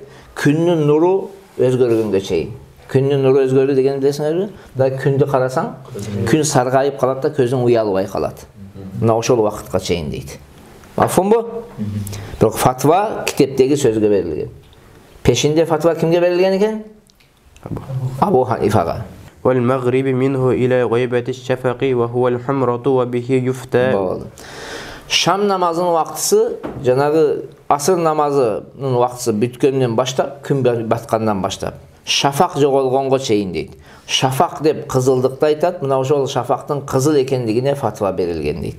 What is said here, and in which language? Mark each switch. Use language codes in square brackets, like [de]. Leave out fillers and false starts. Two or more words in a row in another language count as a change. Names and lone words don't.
[ky] Күннүн нуру өзгөргөнгө чейин. Күннүн нуру өзгөрдү дегенди билесиңерби? Да күндү карасаң, күн саргайып калат да көзүң уялбай калат. Мына ошол убакытка чейин дейт. Мафумбу? Бирок фатва китептеги сөзгө берилген. Пешинде фатва кимге берилген экен? Абу Ханифага. [ar] والمغرب منه إلى غيبوبة الشفق وهو الحمرة وبه يفتى. [ky] Шам намазынын убактысы, жанагы асыр намазынын убактысы бүткөндөн баштап, күн баткандан баштап, шафак жоголгонго чейин дейт. Шафак деп кызылдыкты айтат, мына ошол шафактын кызыл экендигине фатва берилген дейт.